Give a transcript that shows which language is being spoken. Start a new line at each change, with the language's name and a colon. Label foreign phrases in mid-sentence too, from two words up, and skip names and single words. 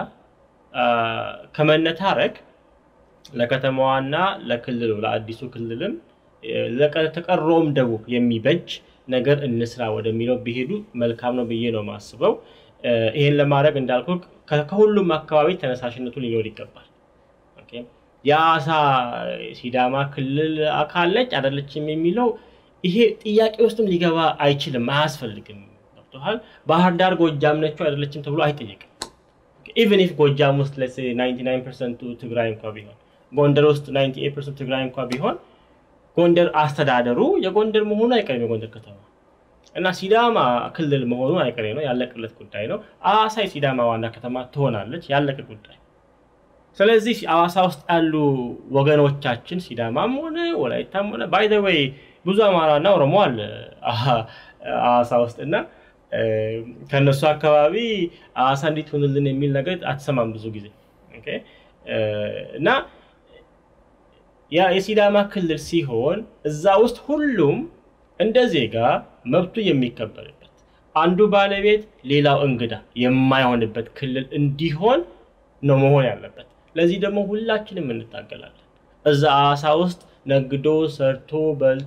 Amharic: ከመነታረክ ለከተማዋና ለክልሉ ለአዲሱ ክልልም ለተቀረውም ደቡብ የሚበጅ ነገር እንስራ ወደሚለው ቢሄዱ መልካም ነው ብዬ ነው ማስበው ይሄን ለማድረግ እንዳልኩ ከሁሉም አካባቢ ተነሳሽነቱ ሊኖር ይገባል ኦኬ ያሳ ሲዳማ ክልል አካል ነች አይደለችም የሚለው ይሄ ጥያቄ ውስጥም ሊገባ አይችልም አያስፈልግም ዶክተር ባህር ዳር ጎጃም ነች አይደለችም ተብሎ አይጠየቅም
English: even if
Amharic: ጎጃም ውስጥ
English: let's say
Amharic: 99% ትግራይ እንኳን ቢሆን ጎንደር ውስጥ 98% ትግራይ እንኳን ቢሆን ጎንደር አስተዳደሩ የጎንደር መሆኑ አይቀርም የጎንደር ከተማ እና ሲዳማ ክልል መሆኑ አይቀርም ነው ያለቀለት ጉዳይ ነው አዋሳ ሲዳማ ዋና ከተማ ትሆናለች ያለቀ ጉዳይ ስለዚህ አዋሳ ውስጥ ያሉ ወገኖቻችን ሲዳማም ሆነ ወላይታም ሆነ
English: by the way
Amharic: ብዙ አማራና ኦሮሞ አለ አዋሳ ውስጥና ከነሱ አካባቢ አዋሳ እንዴት ሆነልን የሚል ነገር አትሰማም ብዙ ጊዜ ኦኬ እና ያ የሲዳማ ክልል ሲሆን እዛ ውስጥ ሁሉም እንደዜጋ መብቱ የሚከበርበት አንዱ ባለቤት ሌላው እንግዳ የማይሆንበት ክልል እንዲሆን ነው መሆን ያለበት ለዚህ ደግሞ ሁላችንም እንታገላለን እዛ አዋሳ ውስጥ ነግዶ ሰርቶ በልቶ